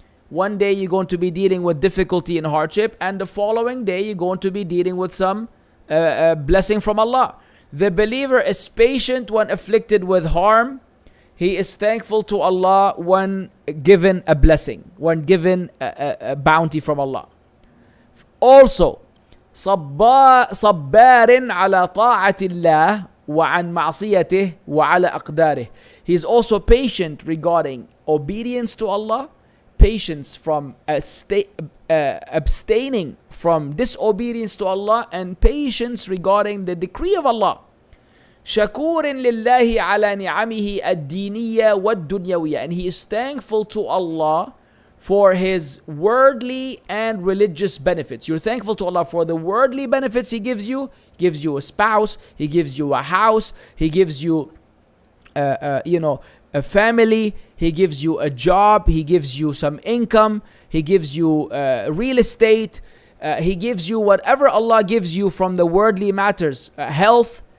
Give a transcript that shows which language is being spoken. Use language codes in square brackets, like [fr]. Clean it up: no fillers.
[en] One day you're going to be dealing with difficulty and hardship. And the following day you're going to be dealing with some blessing from Allah. The believer is patient when afflicted with harm. He is thankful to Allah when given a blessing, when given a bounty from Allah. [ar] Also, صبار على طاعة الله وعن معصيته وعلى أقداره. [en] He is also patient regarding obedience to Allah, patience from abstaining from disobedience to Allah, and patience regarding the decree of Allah. [ar] شكور لله على نعمه الدينية والدنيوية. [en] And he is thankful to Allah for his worldly and religious benefits. You're thankful to Allah for the worldly benefits He gives you. He gives you a spouse, He gives you a house, He gives you a family, He gives you a job, He gives you some income, He gives you real estate, He gives you whatever Allah gives you from the worldly matters, health.